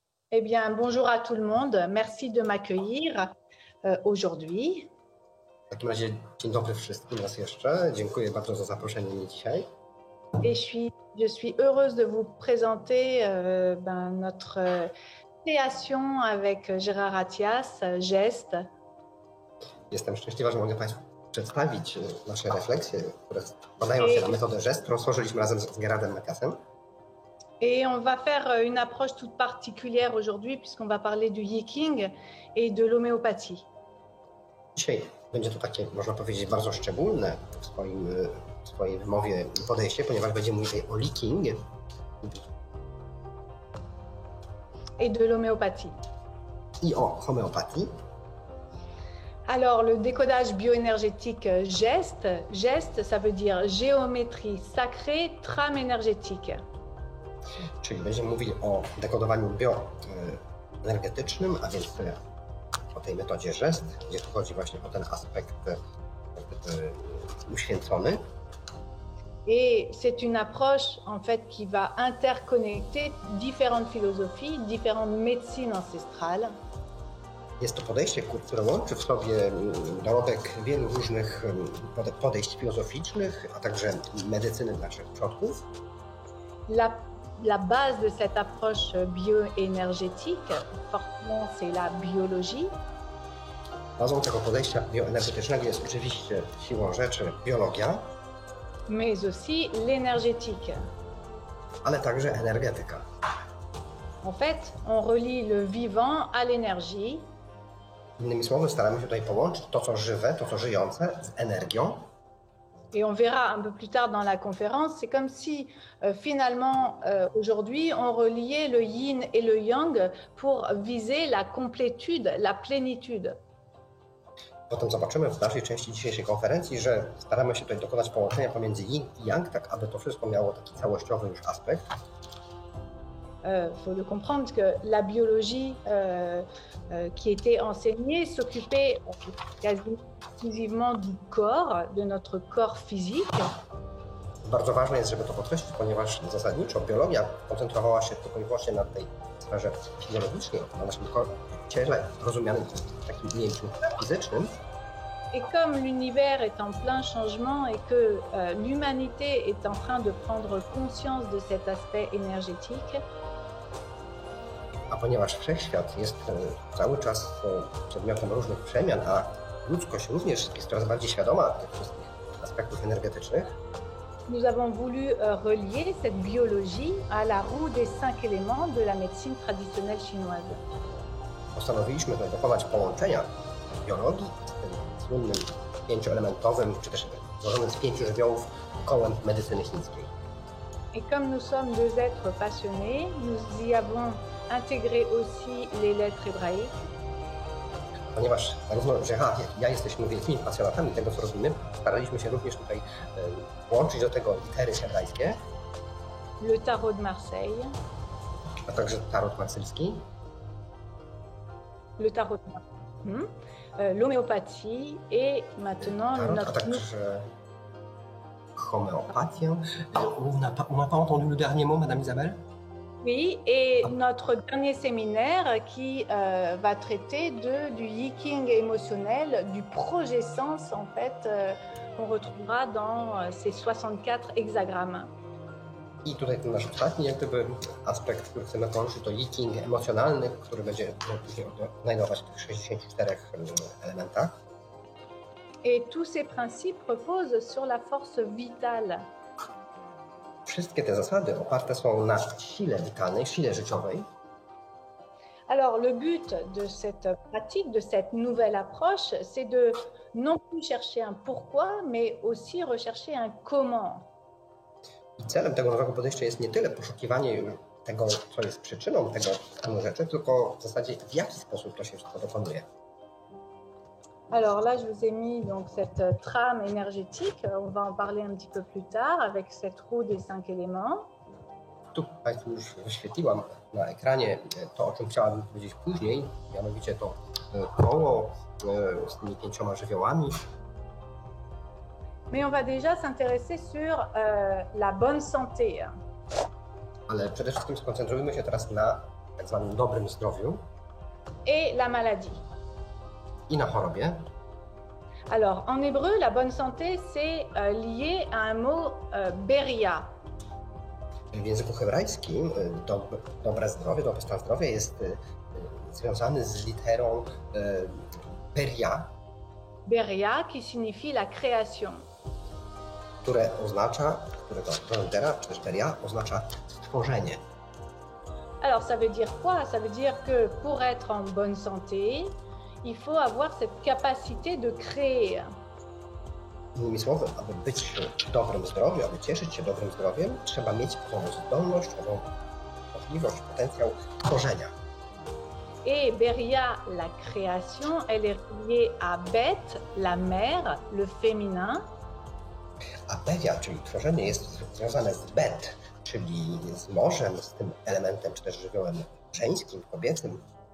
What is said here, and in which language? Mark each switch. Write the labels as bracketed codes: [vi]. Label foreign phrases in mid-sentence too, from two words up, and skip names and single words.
[fr] Eh bien, bonjour à tout le monde. Merci de m'accueillir aujourd'hui. [pl] W takim razie dzień dobry wszystkim raz jeszcze. Dziękuję bardzo za zaproszenie mnie dzisiaj. [fr] Et je suis heureuse de vous présenter notre création avec Gérard Attias, Geste. [pl] Jestem szczęśliwa, że mogę Państwu przedstawić nasze refleksje, które badają się na metodę Geste, którą stworzyliśmy razem z Gerardem Attiasem. [fr] Et on va faire une approche toute particulière aujourd'hui puisqu'on va parler du Yiking et de l'homéopathie. [pl] Dzisiaj będzie to takie, można powiedzieć, bardzo szczególne w swojej wymowie podejście, ponieważ będziemy mówili o Yiking [fr] et de l'homéopathie. [pl] I o homeopatii. [fr] Alors, le décodage bioénergétique Geste, Geste, ça veut dire géométrie sacrée, trame énergétique. [pl] Czyli będziemy mówili o dekodowaniu bioenergetycznym, a więc o tej metodzie Geste, gdzie tu chodzi właśnie o ten aspekt uświęcony. [fr] Et c'est une approche en fait qui va interconnecter différentes philosophies, différentes médecines ancestrales. [pl] Jest to podejście, które łączy w sobie dorobek wielu różnych podejść filozoficznych, a także medycyny naszych przodków. [fr] La base de cette approche bioénergétique, forcément, c'est la biologie. [pl] Bazą tego podejścia bioenergetycznego jest oczywiście siłą rzeczy biologia, [fr] mais aussi l'énergétique. [pl] Ale także energetyka. [fr] En fait, on relie le vivant à l'énergie. [pl] Innymi słowy, staramy się tutaj połączyć to, co żywe, to, co żyjące, z energią. [fr] Et on verra un peu plus tard dans la conférence, c'est comme si finalement aujourd'hui on reliait le yin et le yang pour viser la complétude, la plénitude. [pl] Potem zobaczymy w dalszej części dzisiejszej konferencji, że staramy się tutaj dokonać połączenia pomiędzy yin i yang, tak aby to wszystko miało taki całościowy już aspekt. [fr] Faut le comprendre que la biologie qui était enseignée s'occupait quasi exclusivement du corps, de notre corps physique. [pl] Bardzo ważne jest, żeby to podkreślić, ponieważ zasadniczo biologia koncentrowała się tylko i wyłącznie na tej sferze fizjologicznej, na naszym ciele rozumianym w takim ujęciu fizycznym. [fr] Et comme l'univers est en plein changement et que l'humanité est en train de prendre conscience de cet aspect énergétique, [pl] a ponieważ wszechświat jest cały czas przedmiotem różnych przemian, a ludzkość również jest coraz bardziej świadoma tych wszystkich aspektów energetycznych, [fr] nous avons voulu relier cette biologie à la roue des 5 éléments de la médecine traditionnelle chinoise. [pl] Postanowiliśmy tutaj dokonać połączenia biologii z tym słynnym pięcioelementowym, czy też złożonym z 5 żywiołów kołem medycyny chińskiej. [fr] Et comme nous sommes deux êtres passionnés, nous y avons intégré aussi les lettres hébraïques. [pl] Ponieważ zarówno Gérard, jak i ja jesteśmy wielkimi pasjonatami tego, co robimy, staraliśmy się również tutaj włączyć do tego litery hebrajskie. [fr] Le tarot de Marseille. [pl] A także tarot marsylski. [fr] Le tarot de Marseille. L'homéopathie et maintenant tarot, notre... [pl] a także homéopathie. [fr] On n'a pas entendu le dernier mot, Madame Isabelle? Oui, et notre dernier séminaire qui va traiter du Yiking émotionnel, du projet sens en fait, qu'on retrouvera dans ces 64 hexagrammes. [pl] I tutaj ten nasz ostatni jak gdyby aspekt, który chcemy poruszyć, to Yiking emocjonalny, który będzie później znajdować w tych 64 elementach. [fr] Et tous ces principes reposent sur la force vitale. [pl] Wszystkie te zasady oparte są na sile witalnej, sile życiowej. [fr] Alors le but de cette pratique, de cette nouvelle approche, c'est de non plus chercher un pourquoi, mais aussi rechercher un comment. [pl] I celem tego nowego podejścia jest nie tyle poszukiwanie tego, co jest przyczyną tego stanu rzeczy, tylko w zasadzie w jaki sposób to się wszystko dokonuje. [fr] Alors là, je vous ai mis donc cette trame énergétique. On va en parler un petit peu plus tard avec cette roue des 5 éléments. [pl] Tu Państwu już wyświetliłam na ekranie to, o czym chciałabym powiedzieć później, mianowicie to koło z tymi 5 żywiołami. [fr] Mais on va déjà s'intéresser sur la bonne santé. [pl] Ale przede wszystkim skoncentrujmy się teraz na tak zwanym dobrym zdrowiu [fr] et la maladie. [pl] i na chorobie. [fr] Alors, en hébreu, la bonne santé, c'est lié à un mot beria. [pl] W języku hebrajskim dobre zdrowie, dobry stan zdrowia jest związany z literą peria, [fr] Beria, qui signifie la création. [pl] którego litera, czy też peria, oznacza stworzenie. [fr] Alors, ça veut dire quoi? Ça veut dire que pour être en bonne santé, il faut avoir cette capacité de créer. [pl] Innymi słowy, aby być w dobrym zdrowiu, aby cieszyć się dobrym zdrowiem, trzeba mieć zdolność, możliwość, potencjał tworzenia. [fr] Et Beria, la création, elle est reliée à Bet, la mère, le féminin. [pl] A peria, czyli tworzenie, jest związane z Bet, czyli z morzem, z tym elementem, czy też żywiołem żeńskim, kobiecym.